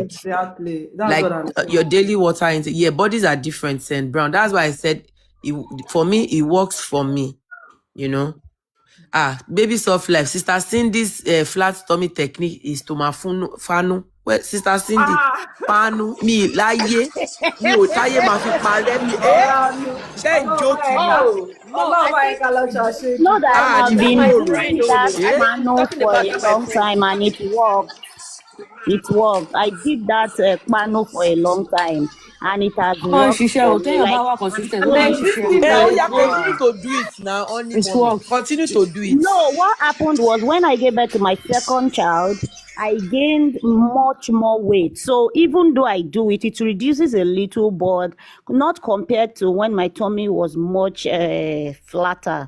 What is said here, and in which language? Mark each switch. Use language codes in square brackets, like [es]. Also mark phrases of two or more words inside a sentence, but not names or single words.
[en] Exactly. That's like what I'm saying. Your daily water intake. Yeah, bodies are different, St. Brown. That's why I said, for me, it works for me, Baby Soft Life. Sister Cindy's flat tummy technique is Tomafano. Well, Sister Cindy, [yo] panu mi láyé mi ò táyé máa fi parẹ́ mi. Ṣé ń jókì ni? [en] No, I think Know that I have been Tomorrow. doing that pano talking for about a long time and it worked. It worked. I did that pano for a long time and it has [yo] Ó máa ń [en] worked [yo] ṣiṣẹ́ o, [en] for me. [yo] téèyàn bá [en] Like [yo] wà consistent, ó [en] so [yo] máa ń [en] the [yo] ṣiṣẹ́ o. [en] thing Oh is, yeah, continue to do it now, honey It's mommy. work. Continue to do it. no, what happened was when I gave birth to my second child, I gained much more weight. So even though I do it, it reduces a little, but not compared to when my tummy was much flatter.